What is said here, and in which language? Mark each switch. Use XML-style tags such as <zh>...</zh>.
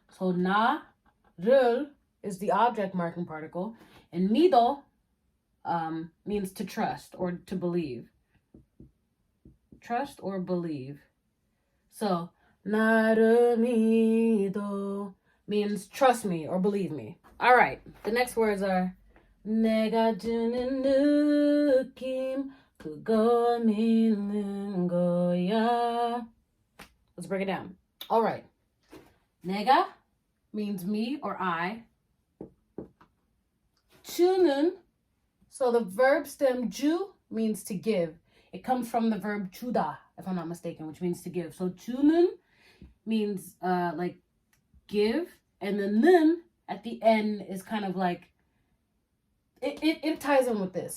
<en>So 나를 is the object marking particle, and 믿어 means to trust or to believe. Trust or believe. So</en> <ko>나를 믿어</ko> <en>means trust me or believe me. All right, the next words are</en> <ko>내가 주는 느낌 그걸 믿는 거야.</ko> <en>Let's break it down. All right. 내가 means me or I. 주는, so the verb stem 주 means to give. It comes from the verb 주다, if I'm not mistaken, which means to give. So 주는 means like give, and the 는 at the end is kind of like it ties in with this.</en>